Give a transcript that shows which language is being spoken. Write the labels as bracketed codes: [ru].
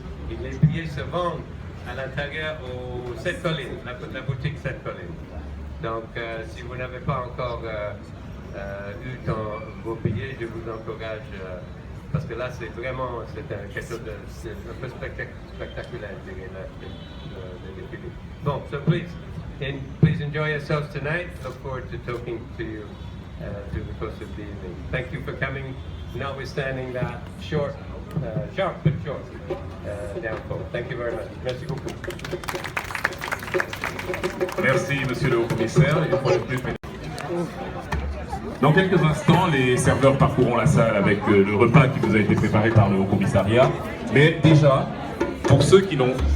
[fr] Et les billets se vendent à l'intérieur au 7 Collines, la boutique 7 Collines. Donc, si vous n'avez pas encore eu vos billets, je vous encourage, parce que là, c'est vraiment quelque chose de un peu spectaculaire, je dirais, le défilé. [en] Bon, so please enjoy yourselves tonight. Look forward to talking to you through the course of the evening. Thank you for coming, notwithstanding that sharp but short downfall. Thank you very much. [fr] Merci beaucoup. Merci, monsieur le haut-commissaire. Dans quelques instants, les serveurs parcourront la salle avec le repas qui vous a été préparé par le haut-commissariat. Mais déjà, pour ceux qui n'ont...